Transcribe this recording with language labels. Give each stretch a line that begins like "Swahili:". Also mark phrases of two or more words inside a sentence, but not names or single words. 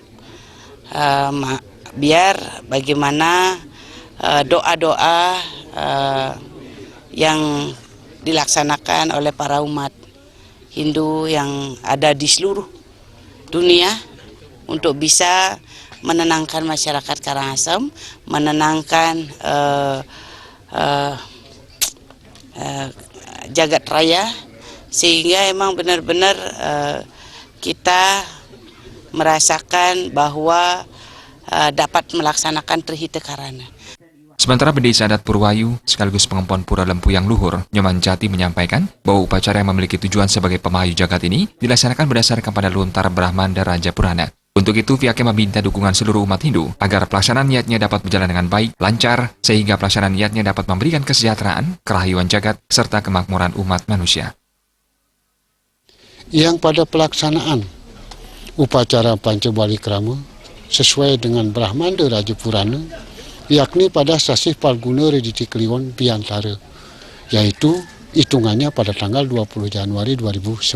Indonesian: biar bagaimana doa-doa yang dilaksanakan oleh para umat Hindu yang ada di seluruh dunia untuk bisa menenangkan masyarakat Karangasem, menenangkan jagat raya, sehingga emang benar-benar kita merasakan bahwa dapat melaksanakan Trihita Karana. Sementara Pendeta Adat Purwayu sekaligus pengempon Pura Lempuyang Luhur, Nyoman Jati menyampaikan bahwa upacara yang memiliki tujuan sebagai pemahayu jagat ini dilaksanakan berdasarkan pada lontar Brahmanda Raja Purana. Untuk itu, pihaknya meminta dukungan seluruh umat Hindu agar pelaksanaan niatnya dapat berjalan dengan baik, lancar, sehingga pelaksanaan niatnya dapat memberikan kesejahteraan, kerahayuan jagat, serta kemakmuran umat manusia. Yang pada pelaksanaan upacara Panca Wali Krama sesuai dengan Brahmanda Raja Purana, yakni pada sasih Palguna Rediti Kliwon Biantara, yaitu hitungannya pada tanggal 20 Januari 2019.